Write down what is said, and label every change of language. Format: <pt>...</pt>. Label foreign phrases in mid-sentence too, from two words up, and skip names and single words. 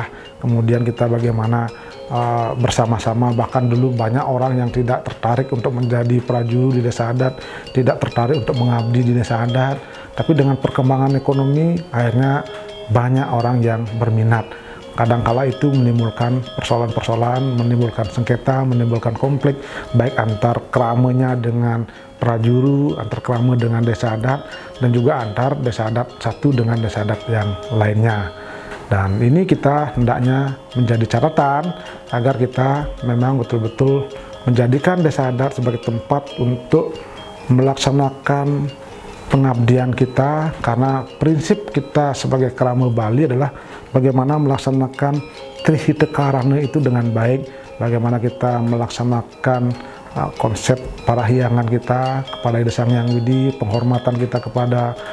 <id>Kemudian kita bagaimana bersama-sama, bahkan dulu banyak orang yang tidak tertarik untuk menjadi prajurit di desa adat, tidak tertarik untuk mengabdi di desa adat. Tapi dengan perkembangan ekonomi akhirnya banyak orang yang berminat. Kadangkala itu menimbulkan persoalan-persoalan, menimbulkan sengketa, menimbulkan konflik baik antar keramanya dengan prajuru, antar kerama dengan desa adat, dan juga antar desa adat satu dengan desa adat yang lainnya. Dan ini kita hendaknya menjadi catatan agar kita memang betul-betul menjadikan desa adat sebagai tempat untuk melaksanakan pengabdian kita, karena prinsip kita sebagai kerama Bali adalah bagaimana melaksanakan Trihita Karana itu dengan baik, bagaimana kita melaksanakan konsep parahyangan kita kepada Ida Sang Hyang Widi, penghormatan kita kepada</id>